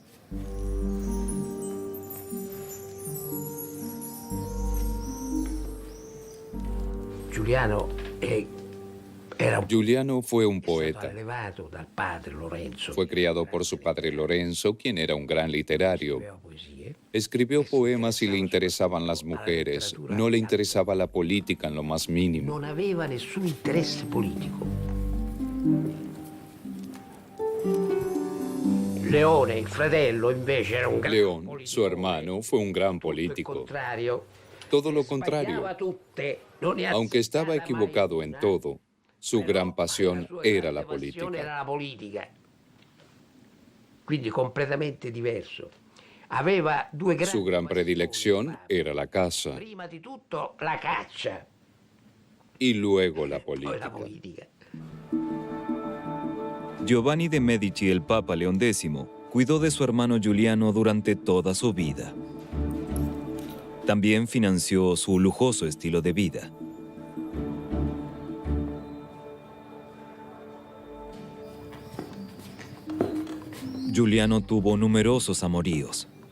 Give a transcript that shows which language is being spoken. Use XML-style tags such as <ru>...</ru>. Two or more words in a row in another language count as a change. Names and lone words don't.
<es>Giuliano fue un poeta. Fue criado por su padre Lorenzo, quien era un gran literario. Escribió poemas y le interesaban las mujeres. No le interesaba la política en lo más mínimo.</es> <it>Non aveva nessun interesse politico. Leone, il fratello, invece era un gran</it> <es>León,</es> <it>politico.</it> <es>su hermano, fue un gran</es> <it>Tutto il</it> <es>político.</es> <it>contrario.</it> <es>Todo lo</es> <it>Le</it> <es>contrario.</es> <it>sbagliava tutte, non ne</it> <es>Aunque estaba</es> <it>azzeccava mai</it> <es>equivocado en</es> <it>una,</it> <es>todo, su</es> <it>però</it> <es>gran pasión</es> <it>la sua</it> <es>era la</es> <it>grande passione era</it> <es>política.</es> <it>la politica. Quindi completamente diverso. Aveva due grandi</it> <es>Su gran</es> <it>passioni,</it> <es>predilección</es> <it>Fabio.</it> <es>era la caza</es> <it>Prima di tutto la caccia,</it> <es>y luego la</es> <it>poi la</it> <es>política.</es> <it>politica.</it> <es>Giovanni de Medici, el Papa León X, cuidó de su hermano Giuliano durante toda su vida. También financió su lujoso estilo de vida. Giuliano tuvo numerosos amoríos.</es>